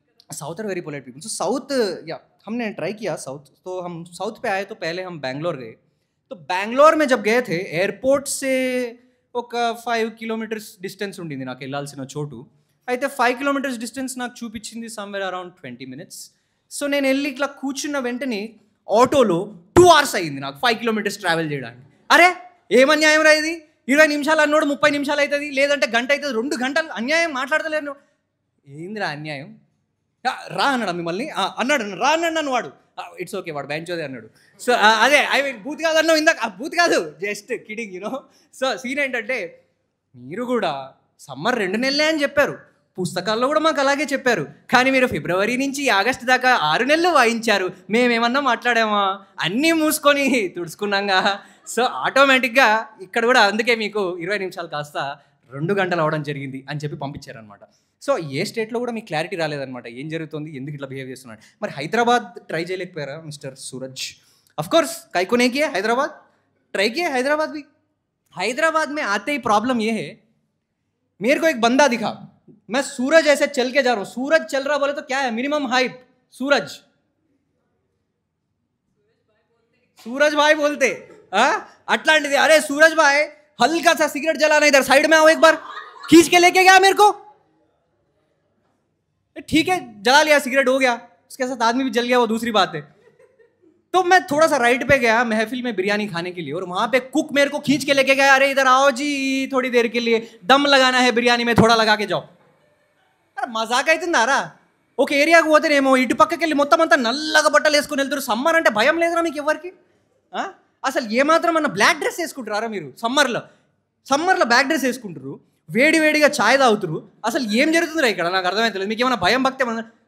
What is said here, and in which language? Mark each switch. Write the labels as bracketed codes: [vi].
[en] South are very polite people. So South [hi] या हमने try किया साउथ. तो हम साउथ पे आए तो पहले हम बैंगलोर गए. तो बैंगलोर में जब गए थे एयरपोर्ट से [te] ఒక 5 కిలోమీటర్స్ డిస్టెన్స్ ఉండింది నాకు వెళ్ళాల్సిన చోటు. అయితే 5 కిలోమీటర్స్ డిస్టెన్స్ నాకు చూపించింది [en] Somewhere around 20 minutes. [te] సో నేను వెళ్ళి ఇట్లా కూర్చున్న వెంటనే ఆటోలో 2 hours అయ్యింది నాకు 5 కిలోమీటర్స్ ట్రావెల్ చేయడానికి. అరే ఏమన్యాయం రా ఇది, 20 నిమిషాలు అన్నోడు 30 నిమిషాలు అవుతుంది, లేదంటే గంట అవుతుంది, 2 గంటలు అన్యాయం మాట్లాడతలేను. ఏందిరా అన్యాయం? రా అన్నాడు మిమ్మల్ని అన్నాడు, రా అన్నాడు నన్ను వాడు. ఇట్స్ ఓకే వాడు బెంచోదే అన్నాడు. సో అదే ఐ మీన్ బూత్ కాదు అన్నావు ఇందాక, బూత్ కాదు [en] Just kidding you know. [te] So scene ఏంటంటే మీరు కూడా సమ్మర్ 2 నెలలే అని చెప్పారు, పుస్తకాల్లో కూడా మాకు అలాగే చెప్పారు, కానీ మీరు ఫిబ్రవరి నుంచి ఆగస్టు దాకా 6 నెలలు వాయించారు. మేమేమన్నా మాట్లాడామా? అన్నీ మూసుకొని తుడుచుకున్నాగా. సో ఆటోమేటిక్గా ఇక్కడ కూడా అందుకే మీకు 20 నిమిషాలు కాస్త 2 గంటలు అవడం జరిగింది అని చెప్పి పంపించారనమాట. సో ఏ స్టేట్లో కూడా మీకు క్లారిటీ రాలేదనమాట, ఏం జరుగుతుంది, ఎందుకు ఇట్లా బిహేవ్ చేస్తున్నాడు. మరి Hyderabad try చేయలేకపోయారా mister Suraj? [hi] Of course काहे को नहीं किया, हैदराबाद ट्राई किया. हैदराबाद भी, हैदराबाद में आते ही प्रॉब्लम ये है, मेरे को एक बंदा दिखा, मैं सूरज ऐसे चल के जा रहा हूँ, सूरज चल रहा बोले तो क्या है मिनिमम हाइट, सूरज सूरज भाई बोलते अట్లాంటిది. अरे सूरज भाई हल्का सा सिगरेट जलाना, इधर साइड में आओ, एक बार खींच के लेके गया मेरे को. ठीक है जला लिया, सिगरेट हो गया, उसके साथ आदमी भी जल गया, वो दूसरी बात है. तो मैं थोड़ा सा राइट पे गया महफिल में बिरयानी खाने के लिए, और वहाँ पे कुक मेरे को खींच के लेके गया, अरे इधर आओ जी थोड़ी देर के लिए दम लगाना है बिरयानी में, थोड़ा लगा के जाओ. [te] अरे మజాక్ అవుతుందారా? ఒక ఏరియాకు పోతేనేమో ఇటు పక్కకి వెళ్ళి మొత్తం అంతా నల్లగా బట్టలు వేసుకుని వెళ్తారు. సమ్మర్ అంటే భయం లేదురా మీకు ఎవరికి? అసలు ఏమాత్రం అన్న బ్లాక్ డ్రెస్ వేసుకుంటారా మీరు? సమ్మర్లో బ్లాక్ డ్రెస్ వేసుకుంటారు, వేడిగా ఛాయ్ తాగుతారు. అసలు ఏం జరుగుతుందిరా ఇక్కడ? నాకు అర్థమవుతలేదు. మీకు ఏమైనా భయం భక్తి ఏమన్నా?